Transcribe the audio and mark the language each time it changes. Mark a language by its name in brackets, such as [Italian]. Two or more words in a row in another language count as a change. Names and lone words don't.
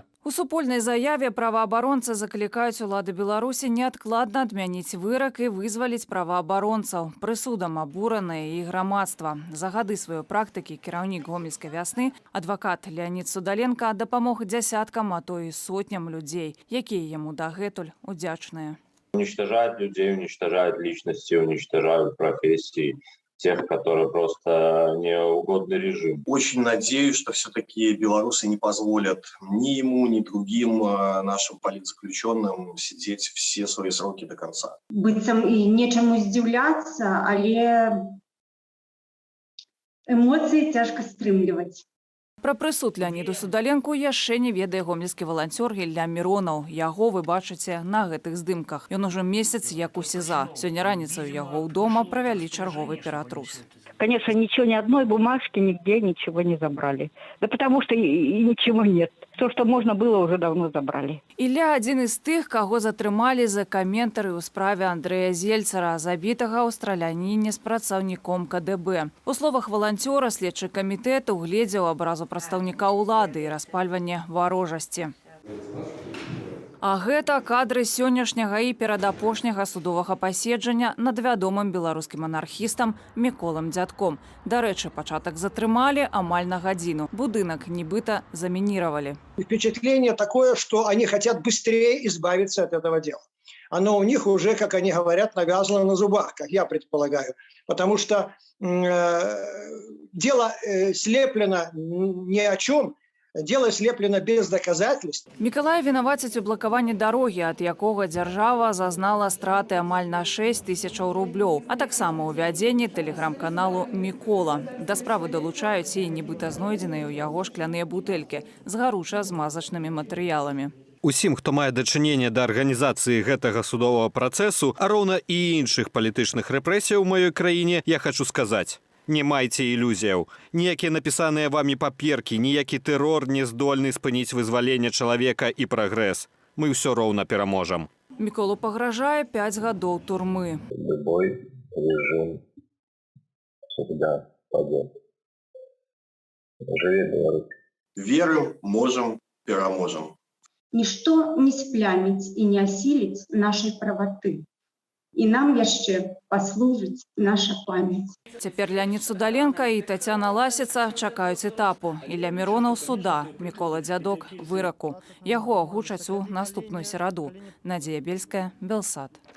[Belarusian] У супольнай заяве праваабаронцы заклікаюць улады Беларусі неадкладна адмяніць вырак і вызваліць праваабаронцаў. Прысудам абуранае і грамадства. За гады сваёй практыкі кіраўнік гомельскай вясны, адвакат Леонид Судаленко, дапамог дзясяткам, а то і сотням людзей, якія яму дагэтуль удзячныя. [Russian] Уничтожают людей, уничтожают личности, уничтожают профессии тех, которые просто неугодный режим. Очень надеюсь, что все-таки белорусы не позволят ни ему, ни другим нашим политзаключенным сидеть все свои сроки до конца. [Belarusian] Быццам і нечаму здзіўляцца, але эмоцыі цяжка стрымліваць. Пра прысуд Леоніду Судаленку яшчэ не ведае гомельскі валанцёр Ілля Міронаў. Яго вы бачыце на гэтых здымках. Ён ужо месяц як у СІЗА. Сёння раніцаю яго ўдома правялі чарговы ператрус. [Russian] Конечно, ничего, ни одной бумажки, нигде ничего не забрали. Да потому что и ничего нет. То, что можно было, уже давно забрали. [Belarusian] Ілля адзін з тых, каго затрымалі за каментары ў справе Андрэя Зельцара, забітага ў страляніне з працаўніком КДБ. У словах валанцёра следчы камітэт угледзеў абразу прадстаўніка ўлады і распальванне варожасці. А гэта кадры сённяшняга і перадапошняга судовага паседжання над вядомым беларускім анархістам Міколам Дзядком. Дарэчы, пачатак затрымалі амаль на гадзіну. Будынак нібыта замінировали. [Russian] Впечатление такое, что они хотят быстрее избавиться от этого дела. Оно у них уже, как они говорят, навязано на зубах, как я предполагаю. Потому что дело слеплено ни о чем. Дело слеплено без доказательств. [Belarusian] Мікалая вінавацяць у блакаванні дарогі, ад якога дзяржава зазнала страты амаль на 6 тысячаў рублёў, а таксама ў вядзенні тэлеграм-каналу «Мікола». Да справы далучаюць і нібыта знойдзеныя ў яго шкляныя бутэлькі з гаруча-змазачнымі матэрыяламі. Усім, хто мае дачыненне да арганізацыі гэтага судовага працэсу, а роўна і іншых палітычных рэпрэсіяў у маёй краіне, я хачу сказаць: не майце ілюзіяў. Ніякія напісаныя вамі паперкі, ніякі тэрор не здольны спыніць вызваленне чалавека і прагрэс. Мы ўсё роўна пераможам. Міколу пагражае 5 гадоў турмы. [Russian] Любой режим всегда падет. Живи Беларусь. Верим, можем, переможем. Ничто не [Belarusian] спляміць і не асіліць нашай праваты. І нам яшчэ паслужыць наша памяць. Цяпер Леонид Судаленко і Тацяна Ласіца чакаюць этапу. Ілля Міронаў суда, Мікола Дзядок выраку. Яго агучаць у наступную сераду. Надзея Бельская, Белсат.